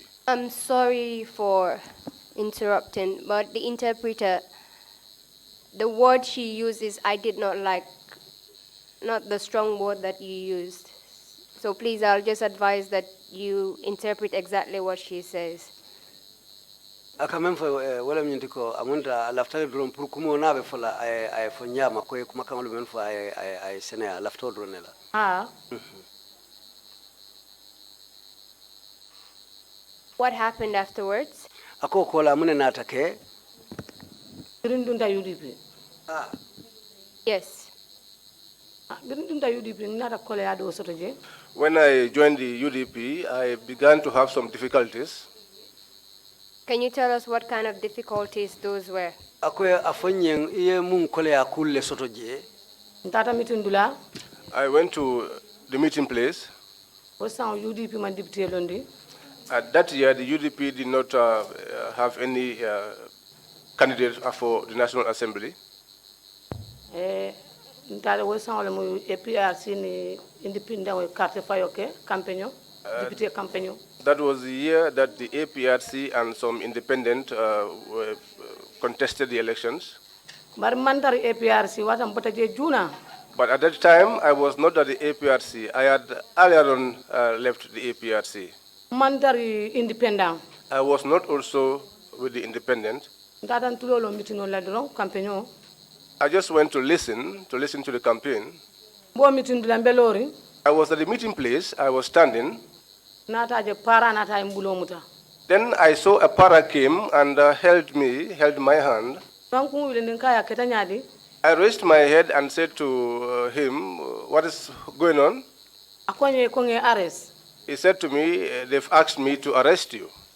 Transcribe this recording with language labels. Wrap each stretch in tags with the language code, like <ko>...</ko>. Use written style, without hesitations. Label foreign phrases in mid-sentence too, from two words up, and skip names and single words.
<en>I'm sorry for interrupting, but the interpreter, the word she uses, I did not like, not the strong word that you used. So please, I'll just advise that you interpret exactly what she says.</en> <man>Akamem fo wala mnyintiko amunta laftale dron pour kumo nabe fola ay fo nyama ko kuma kamalu men fo ay sene lafto dronela.</man> <en>What happened afterwards?</en> <man>Ako kola mune natake. Birindunda UDP.</man> <en>Yes.</en> <man>Birindunda UDP nata kole ado sotoje.</man> <en>When I joined the UDP, I began to have some difficulties. Can you tell us what kind of difficulties those were?</en> <man>Ako afonyeng iye mun kole akulle sotoje. Ntata mitundula.</man> <en>I went to the meeting place.</en> <man>Wasan UDP man deputy londi.</man> <en>At that year, the UDP did not have any candidate for the National Assembly.</en> <man>Ntata wasan wala mo APRC ni independent carte fayoke campaign</man> <en>deputy campaign. That was the year that the APRC and some independent contested the elections.</en> <man>But mandari APRC watam botaje juna.</man> <en>But at that time, I was not at the APRC. I had earlier on left the APRC.</en> <man>Mandari independent.</man> <en>I was not also with the independent.</en> <man>Ntata ntulolo meeting on la dron campaign.</man> <en>I just went to listen to the campaign.</en> <man>Bo meeting dula mbelori.</man> <en>I was at the meeting place. I was standing.</en> <man>Nata je para nata imbulo muta.</man> <en>Then I saw a para came and held my hand. I raised my head and said to him, "What is going on?" He said to me, "They've asked me to arrest you."</en>